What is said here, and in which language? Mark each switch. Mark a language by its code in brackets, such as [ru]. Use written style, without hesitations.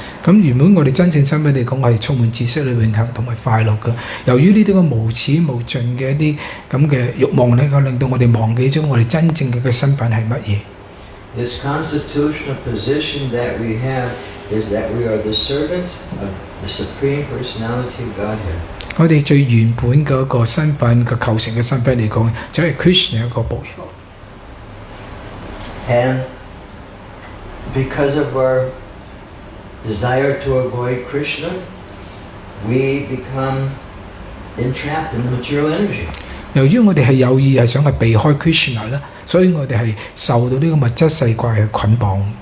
[yue] 咁原本我哋真正身份嚟講係充滿知識、永恆同埋快樂嘅。由於呢啲個無始無盡嘅一啲咁嘅慾望咧，令到我哋忘記咗我哋真正嘅身份係乜嘢。 [en] This constitutional position that we have is that we are the servants of the Supreme Personality of Godhead. [yue] 我哋最原本嘅一個身份嘅構成嘅身份嚟講，就係 Krishna 一個僕 [en] And [yue] 人。 [en] because of our desire to avoid Krishna, we become entrapped in the material energy. [yue] 由於我哋係有意係想係避開 Krishna 啦，所以我哋係受到呢個物質世界嘅捆綁。